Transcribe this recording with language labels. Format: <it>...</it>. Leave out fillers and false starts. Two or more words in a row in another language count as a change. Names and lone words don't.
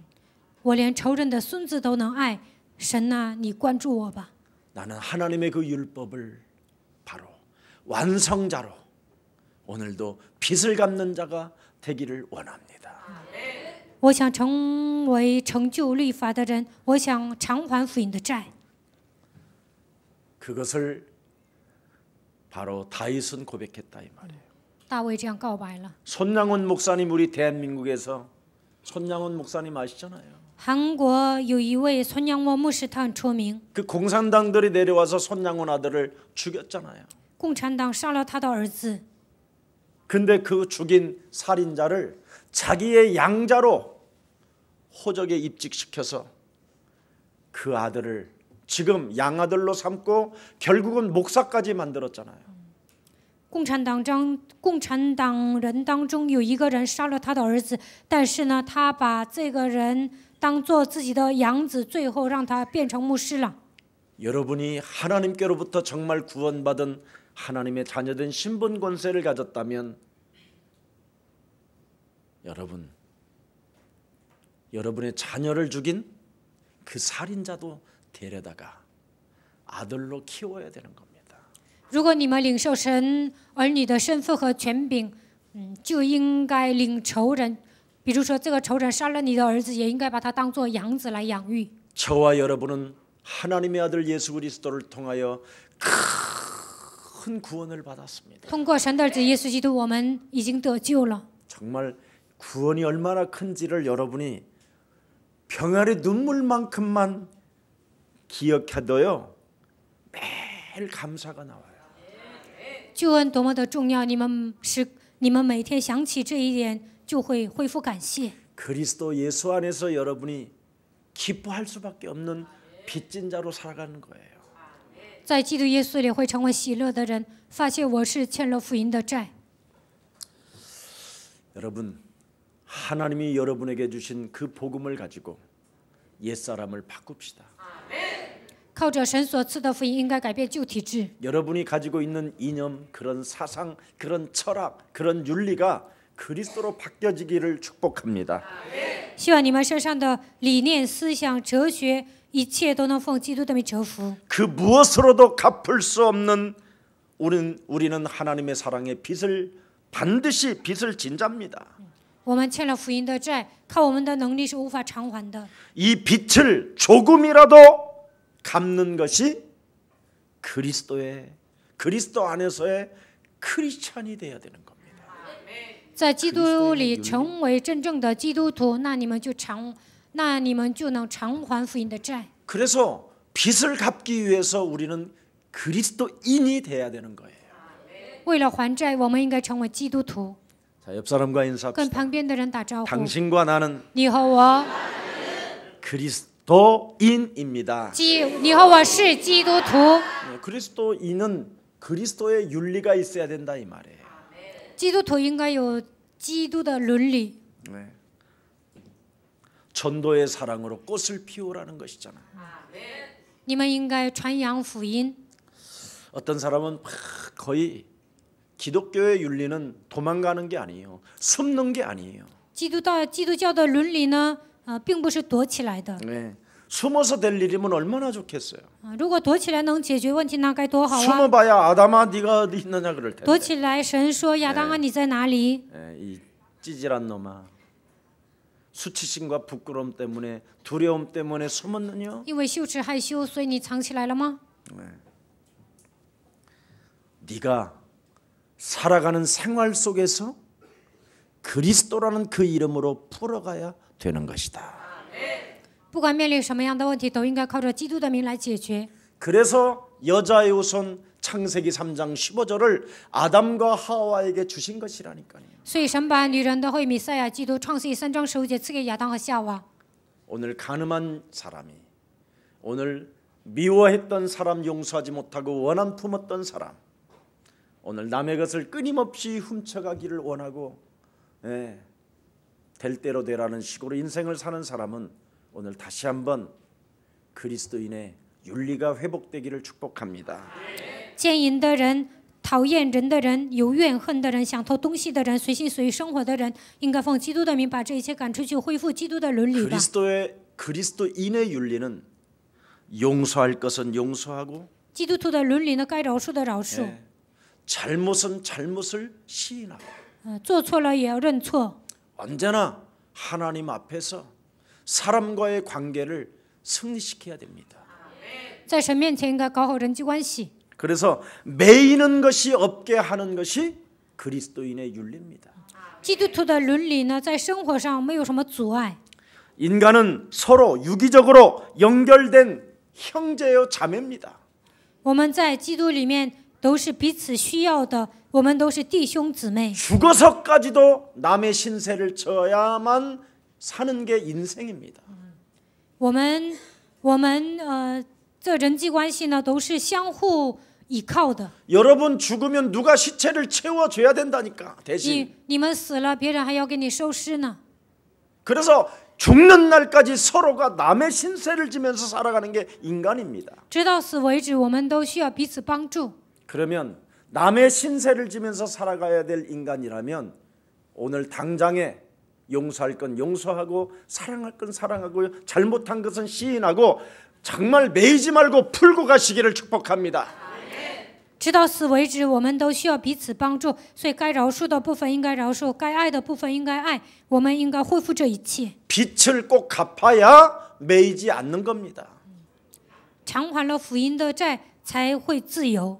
<zh>我连仇人的孙子都能爱，神呐、你关注我吧。</zh> <ko>나는 하나님의 그 율법을 바로 완성자로 오늘도 빚을 갚는 자가 되기를 원합니다.</ko> <zh>我想成为成就律法的人，我想偿还福音的债。</zh> <ko>그것을 바로 다윗은 고백했다 이 말이에요.</ko> <zh>大卫这样告白了。</zh> <ko>손양원 목사님 우리 대한민국에서 손양원 목사님 아시잖아요.</ko> <zh>韩国有一位孙杨沃牧师，他很出名。</zh> <ko>그 공산당들이 내려와서 손양원 아들을 죽였잖아요.</ko> <zh>共产党杀了他的儿子，</zh> <ko>근데 그 죽인 살인자를 자기의 양자로 호적에 입직시켜서 그 아들을 지금 양아들로 삼고 결국은 목사까지 만들었잖아요.</ko> <zh>共产党人当中有一个人杀了他的儿子，但是呢，他把这个人当做自己的养子，最后让他变成牧师了。</zh> <ko>여러분이 하나님께로부터 정말 구원받은 하나님의 자녀된 신분 권세를 가졌다면 여러분의 자녀를 죽인 그 살인자도 데려다가 아들로 키워야 되는 겁니다.</ko> <zh>如果你们领受神儿女的身份和权柄，就应该领仇人，比如说这个仇人杀了你的儿子，也应该把他当做养子来养育。</zh> <ko>저와 여러분은 하나님의 아들 예수 그리스도를 통하여 큰 구원을 받았습니다.</ko> <zh>通过神的儿子耶稣基督，我们已经得救了。</zh> <ko>정말 구원이 얼마나 큰지를 여러분이 병아리 눈물만큼만 기억해도요 매일 감사가 나와요.</ko> <zh>救恩多么的重要，你们每天想起这一点，就会恢复感谢。</zh> <ko>그리스도 예수 안에서 여러분이 기뻐할 수밖에 없는 빚진 자로 살아가는 거예요.</ko> <zh>在基督耶稣里会成为喜乐的人，发现我是欠了福音的债。</zh> <ko>여러분, 하나님이 여러분에게 주신 그 복음을 가지고 옛사람을 바꿉시다.</ko> <zh>靠着神所赐的福音，应该改变旧体质。</zh> <ko>여러분이 가지고 있는 이념, 그런 사상, 그런 철학, 그런 윤리가 그리스도로 바뀌어지기를 축복합니다.</ko> <zh>希望你们身上的理念、思想、哲学，一切都能奉基督的名折服。</zh> <ko>그 무엇으로도 갚을 수 없는 우리는 하나님의 사랑의 빚을 반드시 빚을 진잡니다.</ko> <zh>我们欠了福音的债，靠我们的能力是无法偿还的。</zh> <ko>이 빚을 조금이라도 갚는 것이 그리스도 안에서의 크리스찬이 되어야 되는 겁니다.</ko> <zh>在基督里成为真正的基督徒，那你们就能偿还福音的债。</zh> <ko>그래서 빚을 갚기 위해서 우리는 그리스도인이 돼야 되는 거예요.</ko> <zh>为了还债，我们应该成为基督徒。</zh> <ko>자, 옆 사람과</ko> <zh>跟</zh> <ko>인사합시다.</ko> <zh>旁边的人打招呼。</zh> <ko>당신과 나는</ko> <zh>你和我，</zh> <ko>그리스도인입니다.</ko> <zh>你和我是基督徒。</zh> <ko>그리스도인은 그리스도의 윤리가 있어야 된다 이 말이에요.</ko> <zh>基督徒应该有基督的伦理。</zh> <ko>네. 전도의 사랑으로 꽃을 피우라는 것이잖아요.</ko> <zh>你们应该传扬福音。</zh> <ko>어떤 사람은 거의 기독교의 윤리는 도망가는 게 아니에요. 숨는 게 아니에요.</ko> <zh>基督教的伦理呢，并不是躲起来的。</zh> <ko>네. 숨어서 될 일이면 얼마나 좋겠어요.</ko> <zh>如果躲起来能解决问题，那该多好啊！</zh> <ko>숨어봐야 아담아 네가 어디 있느냐 그럴 텐데.</ko> <zh>躲起来，神说亚当啊，你在哪里？</zh> <ko>네, 이 찌질한 놈아. 수치심과 부끄러움 때문에 두려움 때문에 숨었느냐?</ko> <zh>因为羞耻害羞，所以你藏起来了吗？</zh> <ko>네가 살아가는 생활 속에서 그리스도라는 그 이름으로 풀어가야 되는 것이다.</ko> <zh>不管面临什么样的问题，都应该靠着基督的名来解决。</zh> <ko>그래서 여자의 후손 창세기 3장 15절을 아담과 하와에게 주신 것이라니까요.</ko> <zh>所以神把女人的后裔弥赛亚基督创世记3章15节赐给亚当和夏娃。</zh> <ko>오늘 가늠한 사람이 오늘 미워했던 사람 용서하지 못하고 원한 품었던 사람 오늘 남의 것을 끊임없이 훔쳐가기를 원하고 될 대로 되라는 식으로 인생을 사는 사람은 오늘 다시 한번 그리스도인의 윤리가 회복되기를 축복합니다.</ko> <zh>奸淫的人、讨厌人的人、有怨恨的人、想偷东西的人、随心所欲生活的人，应该奉基督的名把这一切赶出去，恢复基督的伦理吧。</zh> <ko>그리스도인의 윤리는 용서할 것은 용서하고</ko> <zh>基督徒的伦理呢，该饶恕的饶恕，</zh> <ko>잘못은 잘못을 시인하고</ko> <zh>做错了也要认错。</zh> <ko>언제나 하나님 앞에서 사람과의 관계를 승리시켜야 됩니다.</ko> <zh>在神面前应该搞好人际关系。</zh> <ko>그래서 매이는 것이 없게 하는 것이 그리스도인의 윤리입니다.</ko> <zh>基督徒的伦理呢，在生活上没有什么阻碍。</zh> <ko>인간은 서로 유기적으로 연결된 형제요 자매입니다.</ko> <zh>我们在基督里面都是彼此需要的，我们都是弟兄姊妹。</zh> <ko>죽어서까지도 남의 신세를 져야만 사는 게 인생입니다.</ko> <zh>我们这人际关系呢，都是相互依靠的。</zh> <ko>여러분 죽으면 누가 시체를 채워줘야 된다니까 대신.</ko> <zh>你们死了，别人还要给你收尸呢。</zh> <ko>그래서 죽는 날까지 서로가 남의 신세를 지면서 살아가는 게 인간입니다.</ko> <zh>直到死为止，我们都需要彼此帮助。</zh> <ko>그러면 남의 신세를 지면서 살아가야 될 인간이라면 오늘 당장에 용서할 건 용서하고 사랑할 건 사랑하고 잘못한 것은 시인하고 정말 매이지 말고 풀고 가시기를 축복합니다.</ko> <zh>直到死为止，我们都需要彼此帮助，所以该饶恕的部分应该饶恕，该爱的部分应该爱。我们应该恢复这一切。</zh> <ko>빚을 꼭 갚아야 매이지 않는 겁니다.</ko> <zh>偿还了福音的债，才会自由。</zh>